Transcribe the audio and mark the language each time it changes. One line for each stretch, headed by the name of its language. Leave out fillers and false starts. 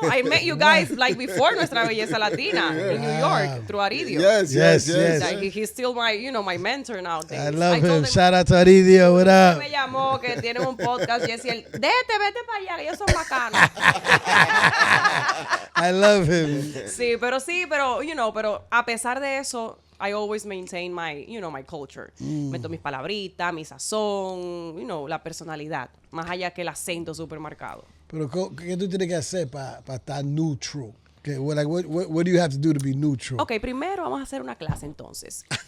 English: I met you guys like before Nuestra Belleza Latina in New York through Aridio. Yes. Like, he's still my mentor nowadays. I love him. Told Shout out to Aridio. What up?
Spanish: Me llamó que tienen un podcast, Jessy. Vete para allá, que ellos son bacanos.
English: I love him.
Spanish: Sí, pero a pesar de eso,
English: I always maintain my culture.
Spanish: Meto mis palabritas, mi sazón, la personalidad, más allá que el acento súper marcado. Pero ¿qué tú tienes que hacer para estar neutral?
English: Okay, what do you have to do to be neutral?
Spanish: Ok, primero vamos a hacer una clase entonces.